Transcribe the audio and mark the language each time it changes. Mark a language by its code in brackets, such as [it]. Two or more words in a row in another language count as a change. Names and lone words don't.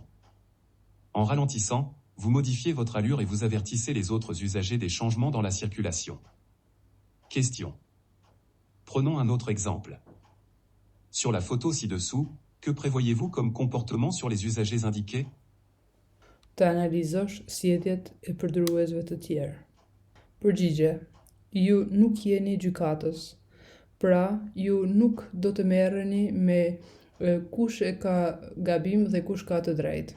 [fr] En ralentissant, vous modifiez votre allure et vous avertissez les autres usagers des changements dans la circulation. Question. Prenons un autre exemple. Sur la photo ci-dessous, que prévoyez-vous comme comportement sur les usagers indiqués? [sq] Të analizosh sjelljet e përdoruesve të tjerë. Përgjigje. Ju nuk jeni gjykatës. Pra, ju nuk do të merreni me kush e ka gabim dhe kush ka të drejtë.